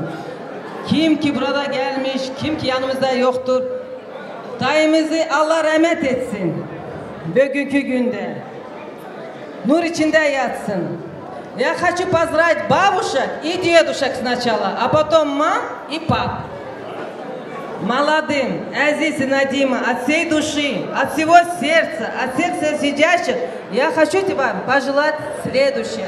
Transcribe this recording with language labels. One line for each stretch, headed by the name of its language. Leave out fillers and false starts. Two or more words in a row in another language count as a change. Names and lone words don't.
Turkish: Kim ki burada gelmiş, kim ki yanımızda yoktur. Dayımızı Allah rahmet etsin. Bugünkü günde. Nur içinde yatsın.
Russian: Я хочу поздравить бабушек и дедушек сначала, а потом мам и пап. Молодым, Азиз и Надима, от всей души, от всего сердца, от всех сидящих, я хочу тебе пожелать следующее.